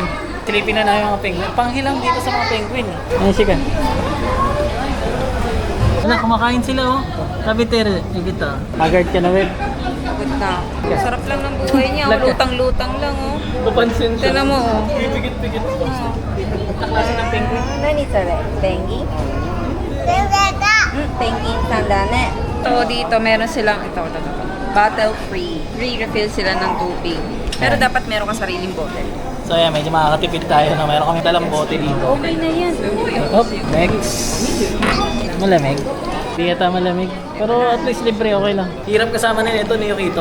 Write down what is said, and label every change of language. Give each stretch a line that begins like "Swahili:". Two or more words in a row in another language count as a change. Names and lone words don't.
Filipino: Silipin na namin mga penguin. Panghilang dito sa mga penguin. Ayan siya ka. Wala, kumakain sila oh. Sabi Tere, kita. Haggard ka na, Web. Pagod na. Sarap lang ng buhay niya. Lag- Lutang-lutang lang, oh. Papansin siya. Tignan mo, oh. Pigit-pigit. Klase ng penguin.
Japanese: 何それペンギンペンギンさんだね
Filipino: So, dito meron silang, ito.
English: Bottle free. Free refill
Filipino: sila ng tubig. Pero dapat meron ka sariling bottle. So ayan, medyo makakatipid tayo na mayroon kami dalang bote dito. Okay na yan. Oh, next. Malamig. Hindi yata malamig. Pero
English: at least
Filipino: libre, okay lang. Hirap kasama nila ito ni Yukito.